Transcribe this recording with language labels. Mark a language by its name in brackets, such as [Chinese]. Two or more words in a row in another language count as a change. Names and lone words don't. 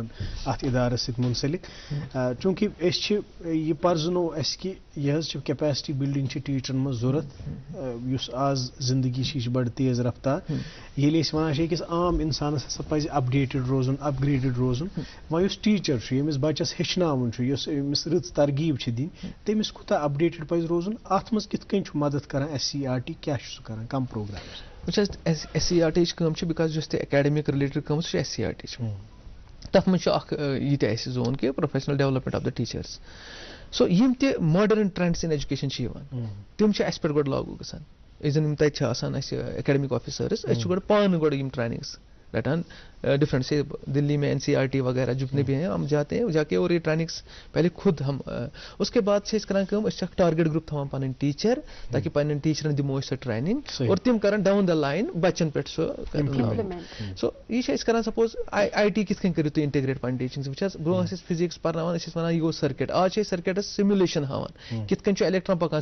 [Kashmiri] اتھ ادارس سۭتۍ منسلک چوٗنٛکہِ أسۍ چھِ یہِ پرزنو اسہِ کہِ یہِ حظ چھِ [English] capacity building [Kashmiri] چھِ ٹیچرن منٛز ضوٚرتھ یُس آز زندگی چھِ یہِ چھِ بڑٕ تیز رفتار ییٚلہِ أسۍ ونان چھِ أکِس عام انسانس ہسا پزِ اپڈیٹڈ روزُن اپگریڈڈ روزُن وۄنۍ یُس ٹیچر چھُ ییٚمِس بچس ہیٚچھناوُن چھُ یُس أمِس رٕژ ترغیٖب چھِ دِنۍ تٔمِس کوٗتاہ اپڈیٹڈ پزِ روزُن اتھ منٛز کِتھ کٔنۍ چھُ مدد کران SCERT کیاہ چھُ سُہ کران کم پروگرام وٕچھ حظ SCERT یِچ کٲم چھِ بِکاز یۄس تہِ [English] academic related [Kashmiri] کٲم چھِ SCERT چھِ تتھ منٛز چھُ اکھ یہِ تہِ اَسہِ زون کہِ [English] professional development of the teachers so [Kashmiri] یِم تہِ [English] modern trends in education [Kashmiri] چھِ یِوان تِم چھِ اَسہِ پٮ۪ٹھ گۄڈٕ لاگوٗ گژھان یُس زن یِم تتہِ چھِ آسان اَسہِ [English] academic officers [Kashmiri] أسۍ چھِ گۄڈٕ پانہٕ گۄڈٕ یِم ٹریننگٕس رٹان [Urdu] ڈفرینٹ سے دلی میں NCERT وغیرہ جتنے بھی ہیں ہم جاتے ہیں جا کے اور یہ ٹریننگس پہلے خود ہم اس کے بعد سے [Kashmiri] اس کران کٲم أسۍ چھِ اکھ [English] target group [Kashmiri] تھاوان پنٕنۍ ٹیچر تاکہ پنٕنٮ۪ن ٹیچرن دِمو أسۍ سۄ ٹریننگ اور تِم کرن [English] down the line [Kashmiri] بچن پٮ۪ٹھ سُہ سو یہِ چھِ أسۍ کران سپوز IT کِتھ کٔنۍ کٔرِو تُہۍ انٹِگریٹ پنٕنۍ ٹیچنگ وٕچھ حظ برونٛہہ ٲسۍ أسۍ فِزِکس پرناوان أسۍ ٲسۍ وَنان یہِ گوٚو سٔرکٹ آز چھِ أسۍ سٔرکٹس سِمولیشن ہاوان کِتھ کٔنۍ چھُ الیکٹران پکان